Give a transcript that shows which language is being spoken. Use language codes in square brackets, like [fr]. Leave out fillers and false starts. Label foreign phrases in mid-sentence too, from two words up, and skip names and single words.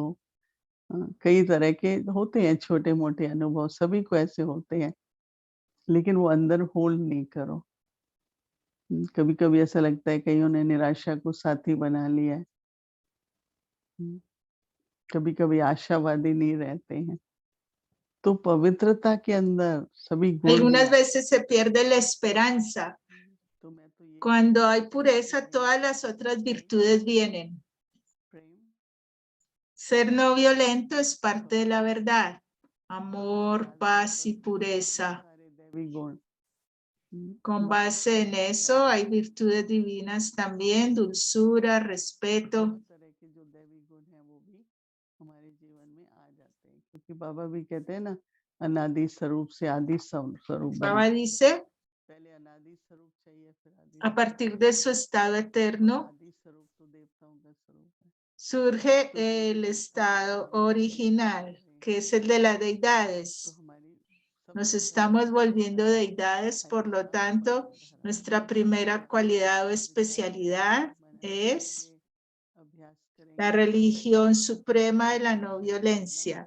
[hi] कई तरह के होते हैं छोटे मोटे अनुभव, सभी को ऐसे होते हैं, लेकिन वो अंदर होल्ड नहीं करो। कभी कभी ऐसा लगता है कईयों ने निराशा को साथी बना लिया है। कभी कभी आशावादी नहीं रहते हैं। तो पवित्रता के अंदर सभी गुण [es] Algunas veces se pierde la esperanza. [hi] तो मैं तो [es] Cuando hay pureza, todas las otras virtudes vienen. Ser no violento es parte de la verdad. Amor, paz y pureza. Con base en eso hay virtudes divinas también, dulzura, respeto. [hi] बाबा भी कहते हैं ना अनादि स्वरूप से आदि स्वरूप [es] Baba dice, a partir de su estado eterno, surge el estado original, que es el de las deidades. Nos estamos volviendo deidades, por lo tanto, nuestra primera cualidad o especialidad es la religión suprema de la no violencia.